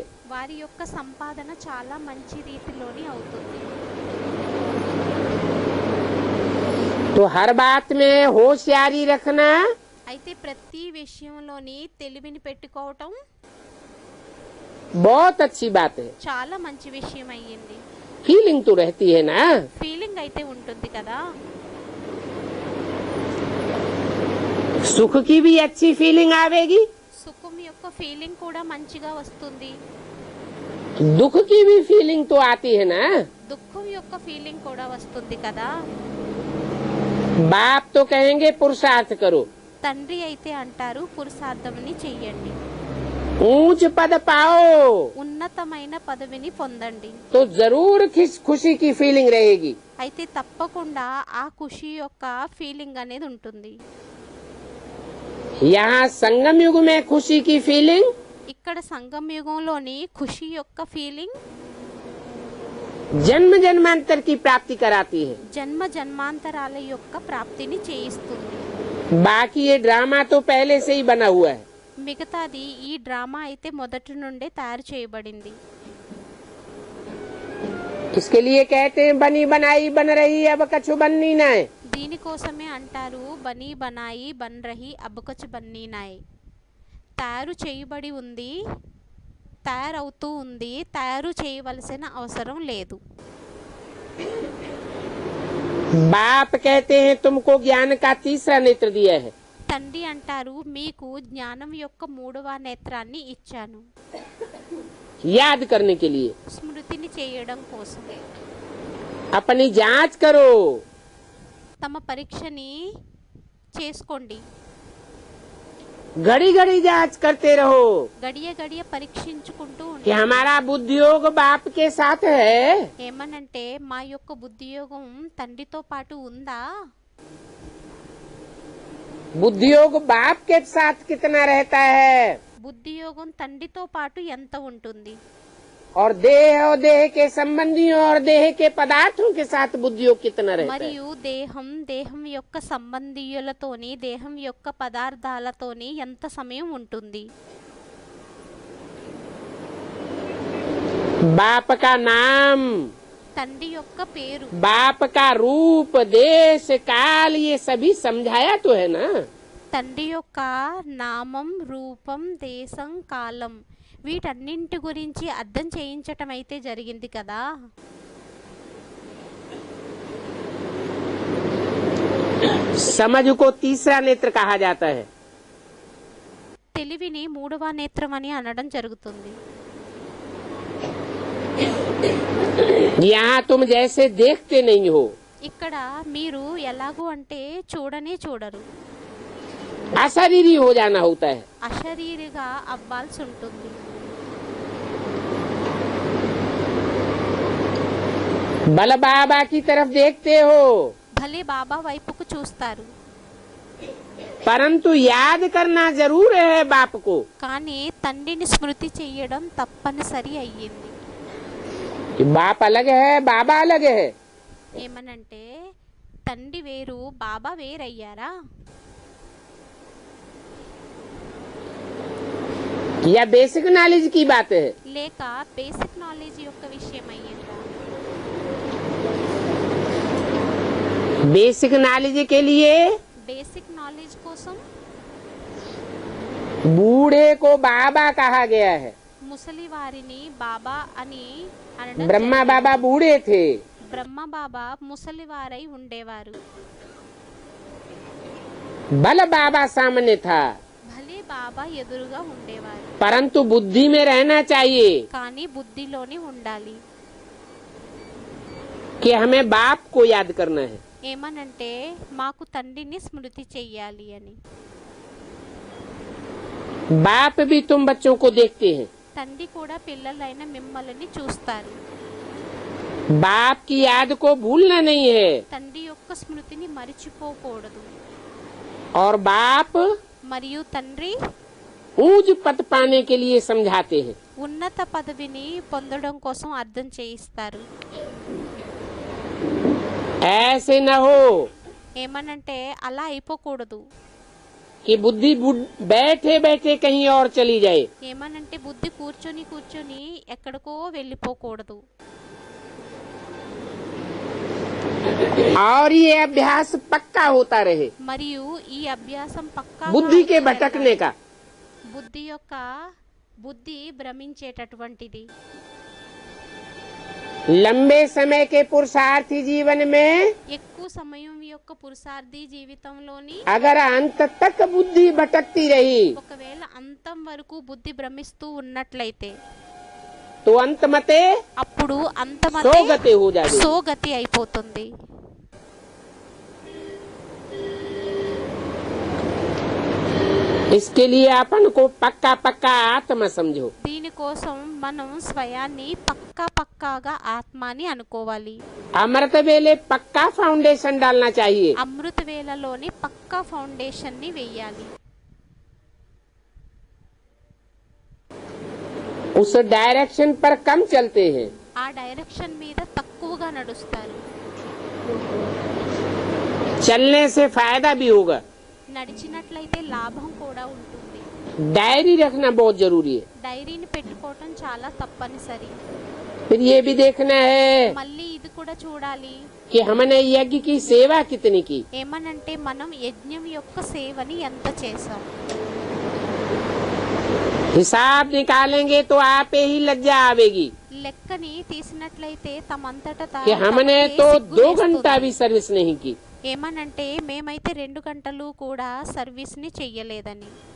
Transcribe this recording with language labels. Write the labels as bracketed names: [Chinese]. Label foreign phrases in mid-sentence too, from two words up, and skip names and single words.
[Telugu] వారి యొక్క సంపాదన చాలా మంచి రీతిలోని అవుతుంది. [Hindi] तो हर बात में होशियारी रखना [Telugu] అయితే ప్రతి విషయంలోని తెలివిని పెట్టుకోవటం [Hindi] बहुत अच्छी बात है। [Telugu] చాలా మంచి విషయం అయ్యింది. [Hindi] फीलिंग तो रहती है ना। [Telugu] ఫీలింగ్ అయితే ఉంటుంది కదా. [Hindi] सुख की भी अच्छी फीलिंग आवेगी, [Telugu] సుఖం యొక్క ఫీలింగ్ కూడా మంచిగా వస్తుంది. [Hindi] दुख की भी फीलिंग तो आती है ना। [Telugu] దుఃఖం యొక్క ఫీలింగ్ కూడా వస్తుంది కదా. [Hindi] बाप तो कहेंगे पुरुषार्थ करो, [Telugu] తండ్రి అయితే అంటారు పురుషార్థంని చెయ్యండి, [Hindi] ऊंच पद पाओ, [Telugu] ఉన్నతమైన పదవిని పొందండి. [Hindi] तो जरूर खुशी की फीलिंग रहेगी। [Telugu] అయితే తప్పకుండా ఆ ఖుషి యొక్క ఫీలింగ్ అనేది ఉంటుంది. [Hindi] यहाँ संगम युग में खुशी की फीलिंग [Telugu] ఇక్కడ సంగం యుగంలోని ఖుషి యొక్క ఫీలింగ్ [Hindi] जन्म जन्मांतर की प्राप्ति कराती है। [Telugu] జన్మ జన్మాంతరాల యొక్క ప్రాప్తిని చేయిస్తుంది. [Hindi] बाकी ये ड्रामा तो पहले से ही बना हुआ है। [Telugu] మిగతాది ఈ డ్రామా అయితే మొదటి నుండే తయారు చేయబడింది. [Hindi] इसके लिए कहते हैं बनी बनाई बन रही अब कछु बननी न है। [Telugu] దీనికోసమే అంటారు [Hindi] बनी बनाई बन रही अबकछ बननी नाय. [Telugu] తయారు చేయబడి ఉంది, తయారవుతూ ఉంది, తయారు చేయవలసిన అవసరం లేదు. [Hindi] बाप कहते हैं तुमको ज्ञान का तीसरा नेत्र दिया है। [Telugu] తండ్రి అంటారు మీకు జ్ఞానం యొక్క మూడవ నేత్రాన్ని ఇచ్చాను, [Hindi] याद करने के लिए। [Telugu] స్మృతిని చేయడం కోసం. [Hindi] अपनी जांच करो, [Telugu] తమ పరీక్షని చేసుకోండి, [Hindi] घड़ी घड़ी जांच करते रहो [Telugu] గడియ గడియ పరీక్షించుకుంటూ [Hindi] कि [Telugu] ఉండండి. [Hindi] हमारा बुद्धियोग बाप के साथ है। [Telugu] ఏమనంటే మా యొక్క బుద్ధియోగం తండ్రితో పాటు ఉందా, [Hindi] बुद्धियोग बाप के साथ कितना रहता है। [Telugu] బుద్ధియోగం తండ్రితో పాటు ఎంత ఉంటుంది. [Hindi] और देह के संबंधियों और देह के पदार्थों के साथ बुद्धियोग कितना रहता है। [Telugu] మరియు దేహం యొక్క సంబంధీయులతోని దేహం యొక్క పదార్థాలతోని ఎంత సమయం ఉంటుంది. [Hindi] बाप का नाम, [Telugu] తండ్రి యొక్క పేరు, [Hindi] बाप का रूप, देश काल, ये सभी समझाया तो है ना। [Telugu] తండ్రి యొక్క నామం, రూపం, దేశం, కాలం వీటన్నింటి గురించి అర్థం చేయించటం అయితే జరిగింది కదా. [Hindi] समझ को तीसरा नेत्र कहा जाता है। [Telugu] తెలివిని మూడవ నేత్రం అని అనడం జరుగుతుంది. [Hindi] यहाँ तुम जैसे देखते नहीं हो, [Telugu] ఇక్కడ మీరు ఎలాగూ అంటే చూడనే చూడరు, [Hindi] अशरीरी हो जाना होता है। [Telugu] అశరీరిగా అవ్వాల్సి ఉంటుంది. [Hindi] बल बाबा की तरफ देखते हो, [Telugu] భలే బాబా వైపుకు చూస్తారు, [Hindi] परंतु याद करना जरूर है बाप को। [Telugu] కానీ తండ్రిని స్మృతి చెయ్యడం తప్పనిసరి అయ్యింది. [Hindi] कि बाप अलग है, बाबा अलग है। [Telugu] ఏమనంటే తండ్రి వేరు, బాబా వేరయ్యారా? [Hindi] या [English] basic knowledge [Hindi] की बात है। [Telugu] లేక [English] basic knowledge [Telugu] యొక్క విషయం అయ్యిందా? [English] basic knowledge [Hindi] के लिए [English] basic knowledge [Telugu] కోసం [Hindi] बूढ़े को बाबा कहा गया है। [Telugu] ముసలి వారిని బాబా అని అనడం [Hindi] ब्रह्मा [Telugu] జరిగింది. [Hindi] बाबा बूढ़े थे, [Telugu] బ్రహ్మ బాబా ముసలివారై ఉండేవారు, [Hindi] बल बाबा सामने था, [Telugu] భలే బాబా ఎదురుగా ఉండేవారు, [Hindi] परंतु बुद्धि में रहना चाहिए [Telugu] కానీ బుద్ధిలోనే ఉండాలి. [Hindi] कि हमें बाप को याद करना है। [Telugu] ఏమనంటే మాకు తండ్రిని స్మృతి చెయ్యాలి అని. [Hindi] बाप भी तुम बच्चों को देखते हैं, [Telugu] తండ్రి కూడా పిల్లలైన మిమ్మల్ని చూస్తారు. [Hindi] बाप की याद को भूलना नहीं है। [Telugu] తండ్రి యొక్క స్మృతిని మరిచిపోకూడదు. [Hindi] और बाप [Telugu] మరియు తండ్రి [Hindi] ऊंच पद पाने के लिए समझाते हैं। [Telugu] ఉన్నత పదవిని పొందడం కోసం అర్థం చేయిస్తారు. [Hindi] ऐसे न हो [Telugu] ఏమనంటే అలా అయిపోకూడదు. [Hindi] कि बुद्धि बैठे बैठे कहीं और चली जाए। [Telugu] ఏమనంటే బుద్ధి కూర్చొని కూర్చొని ఎక్కడికో వెళ్ళిపోకూడదు. [Hindi] और ये अभ्यास पक्का होता रहे, [Telugu] మరియు ఈ అభ్యాసం పక్కా [Hindi] बुद्धि के भटकने का। [Telugu] బుద్ధి యొక్క బుద్ధి భ్రమించేటటువంటిది. [Hindi] लंबे समय के पुरुषार्थी जीवन में [Telugu] ఎక్కువ సమయం యొక్క పురుషార్థి జీవితంలోని [Hindi] अगर अंत तक बुद्धि भटकती रही [Telugu] ఒకవేళ అంతం వరకు బుద్ధి భ్రమిస్తూ ఉన్నట్లయితే [Hindi] तो अंत मते [Telugu] అప్పుడు [Hindi] सोगते हो जाएगी। [Telugu] సోగతి అయిపోతుంది. [Hindi] इसके लिए अपन को पक्का पक्का आत्मा समझो। [Telugu] దీనికోసం మనం స్వయాన్ని పక్కాగా ఆత్మ అని అనుకోవాలి. [Hindi] अमृत वेले पक्का फाउंडेशन डालना चाहिए। [Telugu] అమృత వేళలోని పక్కా ఫౌండేషన్ ని వేయాలి. [Hindi] उस डायरेक्शन पर कम चलते हैं, [Telugu] ఆ డైరెక్షన్ మీద తక్కువగా నడుస్తారు. [Hindi] चलने से फायदा भी होगा। [Telugu] నడిచినట్లయితే లాభం కూడా ఉంటుంది. [Hindi] डायरी रखना बहुत जरूरी है। [Telugu] డైరీని పెట్టుకోవటం చాలా తప్పనిసరి. [Hindi] फिर ये भी देखना है [Telugu] మళ్ళీ ఇది కూడా చూడాలి. [Hindi] कि हमने यज्ञ की सेवा कितनी की। [Telugu] ఏమనంటే మనం యజ్ఞం యొక్క సేవని ఎంత చేసాం. [Hindi] हिसाब निकालेंगे तो आप ही लज्जा आवेगी [Telugu] లెక్కని తీసినట్లయితే తమంతట [Hindi] कि हमने तो 2 घंटा भी सर्विस नहीं की। [Telugu] ఏమనంటే మేమైతే 2 గంటలు కూడా సర్వీస్ ని చెయ్యలేదని.